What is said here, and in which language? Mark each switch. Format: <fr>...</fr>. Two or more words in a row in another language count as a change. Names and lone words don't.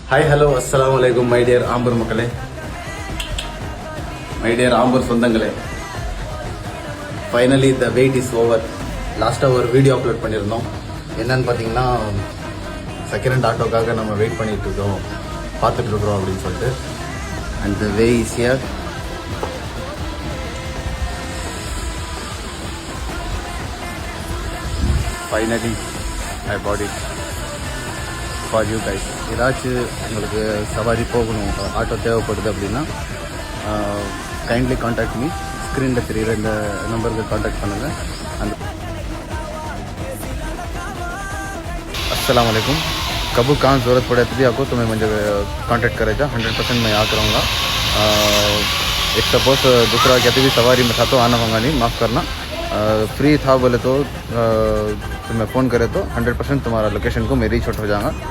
<en>hi hello</en> <ar>السلام عليكم</ar> <en>my dear</en> <ta>ஆம்பூர் மக்களே,</ta> <en>my dear</en> <ta>ஆம்பூர் சொந்தங்களே.</ta> <en>finally the wait is over.</en> <ta>லாஸ்ட்டாக ஒரு</ta> <en>video upload</en> <ta>பண்ணியிருந்தோம். என்னன்னு பார்த்தீங்கன்னா,</ta> <en>second hand</en> <ta>ஆட்டோக்காக நம்ம வெயிட் பண்ணிட்டு இருக்கோம், பார்த்துட்டு இருக்கிறோம் அப்படின்னு சொல்லிட்டு.</ta> <en>and the way is here. finally I bought it for you guys.</en> <ta>ஏதாச்சும் உங்களுக்கு சவாரி போகணும், ஆட்டோ தேவைப்படுது அப்படின்னா</ta> <en>kindly contact me.</en> <ta>ஸ்க்ரீனில் தெரியுற இந்த நம்பருக்கு கான்டாக்ட் பண்ணுங்கள்.</ta> <ar>அந்த السلام عليكم.</ar> <hi>कब कहाँ ज़रूरत पड़े तो भी आपको तो मैं मुझे कांटेक्ट करेगा. 100% मैं यहाँ करूँगा. एक सपोज दूसरा कहते भी सवारी में था तो आना होगा नहीं, माफ़ करना. फ्री था बोले तो मैं फ़ोन करे तो 100% तुम्हारा लोकेशन को मैं</hi> <en>reach out</en> <hi>हो जाऊँगा.</hi>